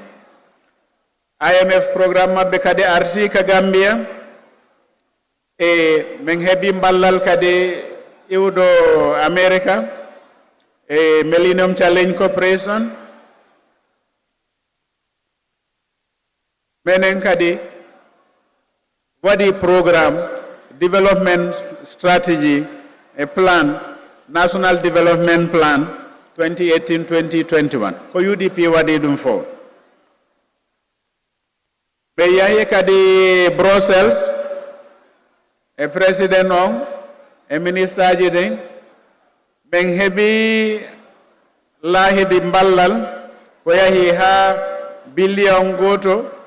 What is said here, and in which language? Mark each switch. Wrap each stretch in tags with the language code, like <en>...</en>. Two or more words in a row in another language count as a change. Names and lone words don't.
<en>IMF programme</en> <ff>maɓɓe kadi arti ka Gambia min heɓi ballal kadi iwdo America Millennium Challenge Corporation menen kadi wadi</ff> <en>program development strategy a plan national development plan</en> <ff>2018-2021 ko UDP wadi dum fo be yahi kadi Brussels e president on e minister ji den ben hebi lahidi ballal ko yahi ha billion goto</ff>